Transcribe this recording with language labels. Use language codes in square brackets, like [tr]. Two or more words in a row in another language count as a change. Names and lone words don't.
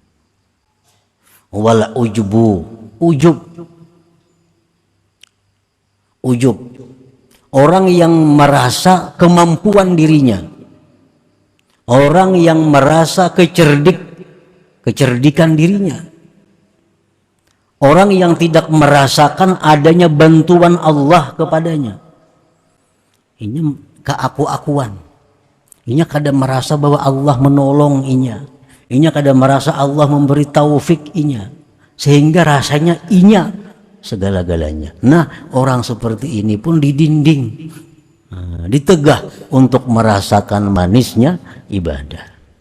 [ar] والعجب, [id] orang yang merasa kemampuan dirinya, orang yang merasa kecerdikan dirinya, orang yang tidak merasakan adanya bantuan Allah kepadanya. [bjn] Ini keaku-akuan, ini kada merasa bahwa Allah menolong inya. Inya kada merasa Allah memberi taufik inya, sehingga rasanya inya segala-galanya. [id] Nah, orang seperti ini pun didinding, ditegah untuk merasakan manisnya ibadah.